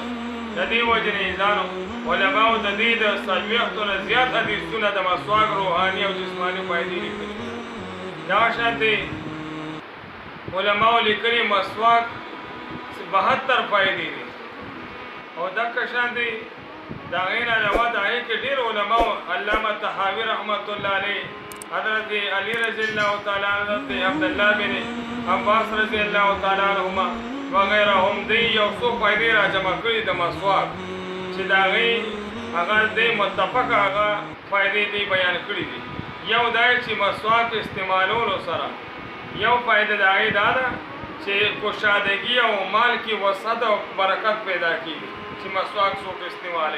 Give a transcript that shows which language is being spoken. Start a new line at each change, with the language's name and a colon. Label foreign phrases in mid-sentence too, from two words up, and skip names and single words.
Pashto: د دې وجې نه انسانو علماو د دې د څلوېښتو نه زیات حدیثونه د مسواک روحاني او جسماني فایدې لیکلي. دغه شانتې علماو لیکلي مسواک 72 فایدې دي، او دغه شانتې د هغې نه علاوه د هغې کې ډېر علماو علامه طحاوي
Arabic: رحمت الله علیه،
Pashto: حضرت علی
Arabic: رضی اللہ تعالی عنہ،
Pashto: حضرت عبداللہ بن عباس
Arabic: رضی اللہ تعالی عنہما
Pashto: وغیرهم دی یو څو فایدې را جمع کړي د مسواک چې د هغې هغه دی متفق هغه فایدې دی بیان کړي دي. یو دا چې مسواک استعمالولو سره یو فایده د هغې دا ده چې کشادګي او مال کې وسعت او برکت پیدا کېږي چې مسواک څوک استعمالوي.